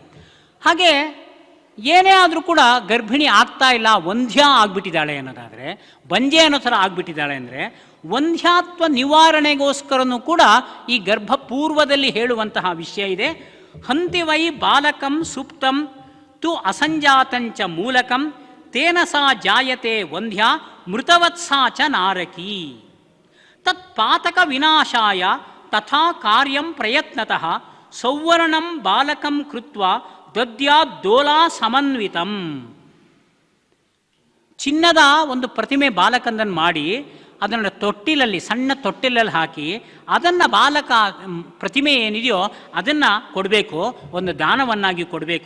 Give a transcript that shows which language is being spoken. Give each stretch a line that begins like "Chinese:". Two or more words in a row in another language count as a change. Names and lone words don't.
Kannada: ಹಾಗೆ ಏನೇ ಆದರೂ ಕೂಡ ಗರ್ಭಿಣಿ ಆಗ್ತಾ ಇಲ್ಲ, ವಂಧ್ಯ ಆಗಿಬಿಟ್ಟಿದ್ದಾಳೆ ಅನ್ನೋದಾದರೆ, ಬಂಜೆ ಅನ್ನೋ ಥರ ಆಗಿಬಿಟ್ಟಿದ್ದಾಳೆ ಅಂದರೆ ವಂಧ್ಯಾತ್ವ ನಿವಾರಣೆಗೋಸ್ಕರನೂ ಕೂಡ ಈ ಗರ್ಭಪೂರ್ವದಲ್ಲಿ ಹೇಳುವಂತಹ ವಿಷಯ ಇದೆ.
Sanskrit: हन्तिवै बालकं सुप्तं तु असंजातंच मूलकं तेन सा जायते वन्ध्य मृतवत्सा च नारकि. तत्पातक विनाशाय तथा कार्यं प्रयत्नतः सौवर्णं बालकं कृत्व दद्याद्दोला समन्वितं.
Kannada: ಚಿನ್ನದ ಒಂದು ಪ್ರತಿಮೆ ಬಾಲಕಂದನ್ನು ಮಾಡಿ ಅದನ್ನು ತೊಟ್ಟಿಲಲ್ಲಿ, ಸಣ್ಣ ತೊಟ್ಟಿಲಲ್ಲಿ ಹಾಕಿ ಅದನ್ನು ಬಾಲಕ ಪ್ರತಿಮೆ ಏನಿದೆಯೋ ಅದನ್ನು ಕೊಡಬೇಕು, ಒಂದು ದಾನವನ್ನಾಗಿ ಕೊಡಬೇಕು.